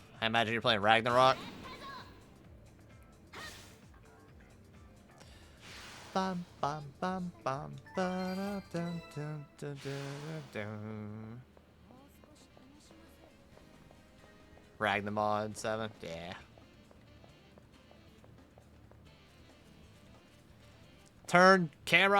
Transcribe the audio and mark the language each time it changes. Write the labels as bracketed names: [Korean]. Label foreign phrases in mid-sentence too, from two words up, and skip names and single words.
[English] I imagine you're playing Ragnarok. Bum, bum, bum, bum, ba-da, dun, dun, dun, dun, dun. Ragnamod 7? Yeah. Turn camera.